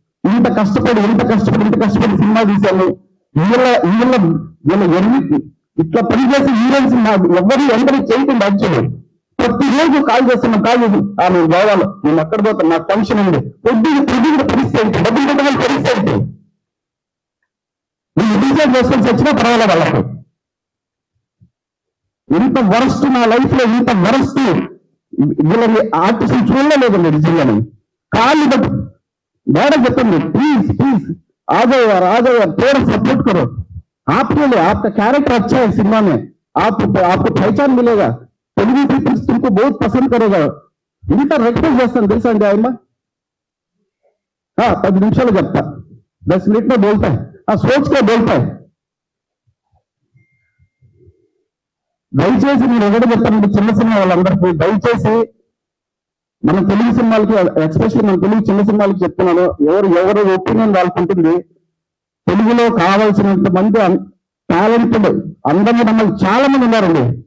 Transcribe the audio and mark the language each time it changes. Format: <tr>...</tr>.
<te>ఇంత కష్టపడి సినిమా తీశాను. వీళ్ళ ఎన్ని ఇట్లా పనిచేసి హీరోయిన్స్ ఎవరు ఎందరూ చేయకుండా యాక్చువల్లీ ప్రతిరోజు కాల్ చేస్తున్నాం, కాల్ చేసి నేను గోవాలో నేను ఎక్కడ పోతాను, నాకు టెన్షన్ ఉంది, పొద్దుగా పరిస్థితి డబ్బులు పెట్టాలి పరిస్థితి. నేను డిసైడ్ చేసుకొని వచ్చినా పర్వాలేదు వాళ్ళకు. ఇంత వరస్ట్ నా లైఫ్ లో, ఇంత వరస్ట్ వీళ్ళని ఆర్టిస్ట్ చూడలేదండి నిజంగానే. కాళ్ళు బట్టి మేడం చెప్పండి,</te> <hi>प्लीज प्लीज आ जाओ यार थोड़ा सपोर्ट करो, आपके लिए आपका कैरेक्टर अच्छा है सिनेमा में, आपको पहचान मिलेगा, तेलुगु पीपल्स तुमको बहुत पसंद करेगा. इंत रिक्वेस्ट</hi> <te>చేస్తాను తెలుసా అండి ఆయమ్మ. 10 నిమిషాలు చెప్తా,</te> <hi>10 मिनट में बोलता है, सोच के बोलता है.</hi> <te>దయచేసి నేను ఎవరు చెప్తానండి చిన్న సినిమా వాళ్ళందరికీ, దయచేసి మన తెలుగు సినిమాలకి ఎస్పెషల్లీ మన తెలుగు చిన్న సినిమాలకి చెప్తున్నాను, ఎవరు ఒపీనియన్ వాళ్ళకు ఉంటుంది. తెలుగులో కావాల్సినంత మంది టాలెంటెడ్ అందరినీ మమ్మల్ని చాలా మంది ఉన్నారండి.</te>